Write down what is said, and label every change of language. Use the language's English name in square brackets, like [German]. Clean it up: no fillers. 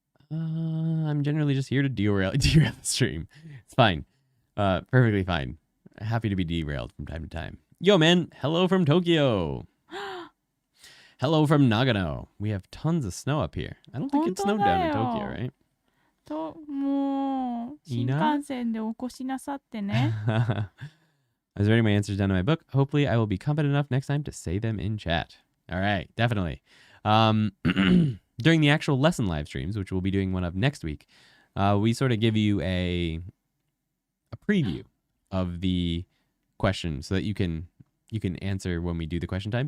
[English] I'm generally just here to derail the stream. It's fine. Perfectly fine. Happy to be derailed from time to time. Yo, man. Hello from Tokyo. Hello from Nagano. We have tons of snow up here. I don't think it snowed down in Tokyo, right? [Japanese] もう新幹線でお越しなさってね。 [English] I was writing my answers down in my book. Hopefully, I will be competent enough next time to say them in chat. All right, definitely. During the actual lesson live streams, which we'll be doing one of next week, we sort of give you a preview of the question so that you can answer when we do the question time.